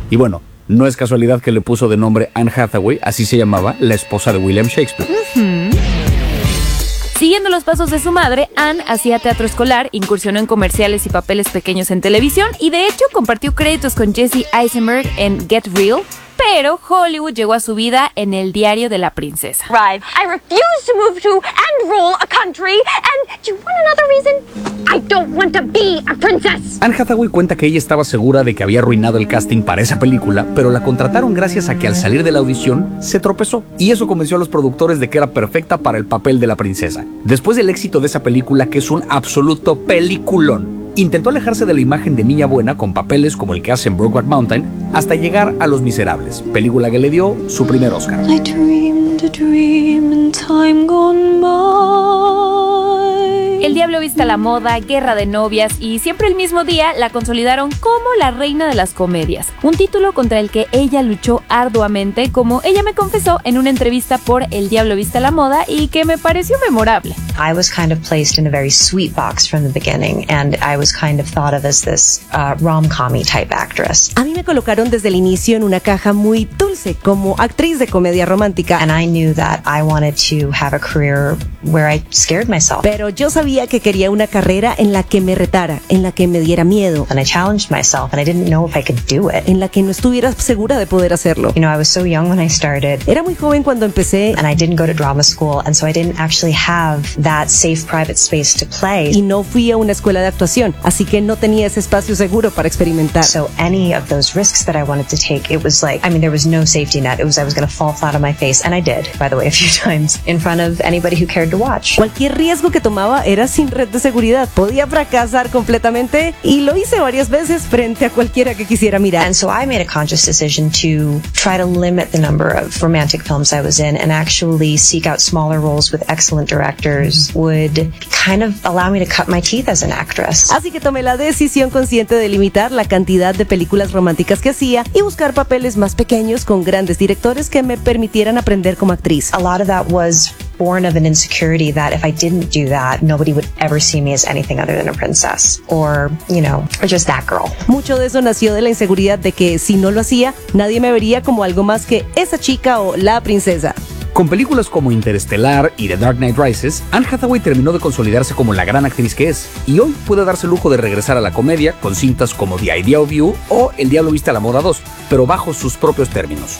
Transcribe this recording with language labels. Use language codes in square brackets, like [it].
[es] Y bueno, no es casualidad que le puso de nombre Anne Hathaway, así se llamaba la esposa de William Shakespeare. Siguiendo los pasos de su madre, Anne hacía teatro escolar, incursionó en comerciales y papeles pequeños en televisión y de hecho compartió créditos con Jesse Eisenberg en Get Real, pero Hollywood llegó a su vida en El Diario de la Princesa. [en] I refuse to move to and rule a country. And do you want another reason? I don't want to be a princess. [es] Anne Hathaway cuenta que ella estaba segura de que había arruinado el casting para esa película, pero la contrataron gracias a que al salir de la audición se tropezó. Y eso convenció a los productores de que era perfecta para el papel de la princesa. Después del éxito de esa película, que es un absoluto peliculón, intentó alejarse de la imagen de niña buena con papeles como el que hace en Brokeback Mountain hasta llegar a Los Miserables, película que le dio su primer Oscar. [en] I dreamed a dream in time gone by. [es] El Diablo Viste a la Moda, Guerra de Novias y Siempre el Mismo Día la consolidaron como la reina de las comedias, un título contra el que ella luchó arduamente, como ella me confesó en una entrevista por El Diablo Viste a la Moda y que me pareció memorable. [en] I was kind of placed in a very sweet box from the beginning and I was kind of thought of as this rom-com-y type actress. [es] A mí me colocaron desde el inicio en una caja muy dulce como actriz de comedia romántica. [en] And I knew that I wanted to have a career where I scared myself. [es] Pero yo sabía que quería una carrera en la que me retara, en la que me diera miedo. [en] And I challenged myself and I didn't know if I could do it. [es] En la que no estuviera segura de poder hacerlo. [en] You know, I was so young when I started. [es] Era muy joven cuando empecé. [en] And I didn't go to drama school and so I didn't actually have that safe private space to play. [es] Y no fui a una escuela de actuación, así que no tenía ese espacio seguro para experimentar. [en] So any of those risks that I wanted to take, it was like, I mean, there was no safety net. It was, I was going to fall flat on my face, and I did, by the way, a few times in front of anybody who cared to watch. [es] Cualquier riesgo que tomaba era sin red de seguridad. Podía fracasar completamente y lo hice varias veces frente a cualquiera que quisiera mirar. [en] And so I made a conscious decision to try to limit the number of romantic films I was in and actually seek out smaller roles with excellent directors. Would kind of allow me to cut my teeth as an actress. [es] Así que tomé la decisión consciente de limitar la cantidad de películas románticas que hacía y buscar papeles más pequeños con grandes directores que me permitieran aprender como actriz. [en] A lot of that was born of an insecurity that if I didn't do that, nobody would ever see me as anything other than a princess or, you know, or just that girl. [es] Mucho de eso nació de la inseguridad de que si no lo hacía, nadie me vería como algo más que esa chica o la princesa. Con películas como Interestelar y The Dark Knight Rises, Anne Hathaway terminó de consolidarse como la gran actriz que es, y hoy puede darse el lujo de regresar a la comedia con cintas como The Idea of You o El Diablo Viste a la Moda 2, pero bajo sus propios términos.